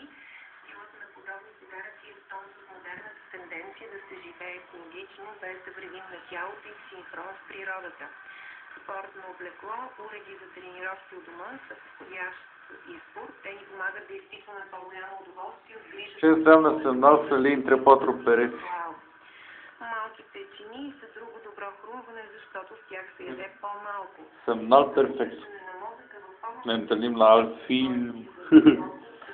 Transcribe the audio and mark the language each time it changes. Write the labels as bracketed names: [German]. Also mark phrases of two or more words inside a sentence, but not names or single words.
[Bulgarian] Силата на подобни подаръци е в тон с модерната тенденция да се живее екологично, без да вредим на тялото и в синхрон с природата. Спортно облекло, уреди за тренировки у дома са подходящ избор. Те ни помагат да изпитваме по-голямо удоволствие от грижата. [Romanian] Ce înseamnă semnal să le intre patru pereți? [Bulgarian] Малките чини са друго добро хрумване, защото с тях се яде по-малко. [Romanian] Semnal perfect. Ne întâlnim la alt film.